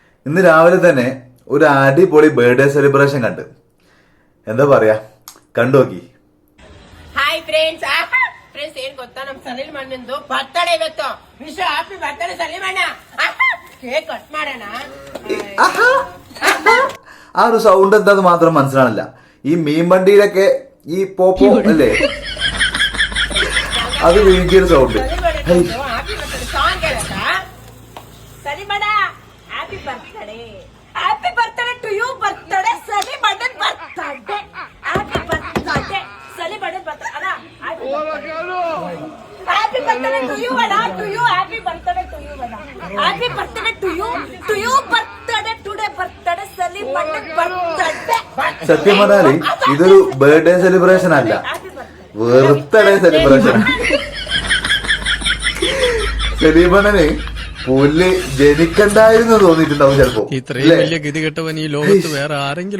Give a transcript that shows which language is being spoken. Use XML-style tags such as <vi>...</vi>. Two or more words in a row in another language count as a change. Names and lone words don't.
<ml>ഇന്ന് രാവിലെ തന്നെ ഒരു അടിപൊളി</ml> <en>birthday celebration</en> <ml>കണ്ട്. എന്താ പറയാ, കണ്ടു നോക്കി.</ml> <en>hi friends friends</en> <kn>ಏನ್ ಗೊತ್ತಾ, ನಮ್ ಸಲೀಲ್ ಮಣ್ಣಂದು ಬರ್ತಡೇ ಇವತ್ತು.</kn> <en>wish happy birthday</en> <kn>ಸಲೀಲ್ ಅಣ್ಣ.</kn> <en>cake cut</en> <kn>ಮಾಡೋಣ.</kn> <ml>ആ ഒരു സൗണ്ട് എന്താന്ന് മാത്രം മനസ്സിലാണില്ല. ഈ മീൻ വണ്ടിയിലൊക്കെ ഈ പോപ്പോ അല്ലേ, അത് വീട്ടിയൊരു സൗണ്ട്.</ml> <en>happy birthday song</en> <kn>ಹೇಳಕ್ಕ. ಸಲೀಮ್ ಅಣ್ಣ</kn> <en>happy birthday. happy birthday to you. birthday Saleem ಅಣ್ಣನ್ birthday. happy birthday Saleem ಅಣ್ಣನ್ birthday ಅಣ್ಣ. happy birthday to you ಅಣ್ಣ. to you happy birthday to you ಅಣ್ಣ. happy birthday to you. to you birthday today birthday</en> <ml>സലീം അണ്ണൻ ബർത്ത്ഡേ. സത്യം പറഞ്ഞാല് ഇതൊരു</ml> <en>birthday celebration</en> <ml>അല്ല,</ml> <en>birthday celebration.</en> <ml>സലീമണ്ണന് പുല്ല് ജനിക്കണ്ടായിരുന്നു തോന്നിയിട്ടുണ്ടാവും ചിലപ്പോ. ഇത്രയും വലിയ ഗതികെട്ടവൻ ഈ ലോകത്ത് വേറെ ആരെങ്കിലും</ml>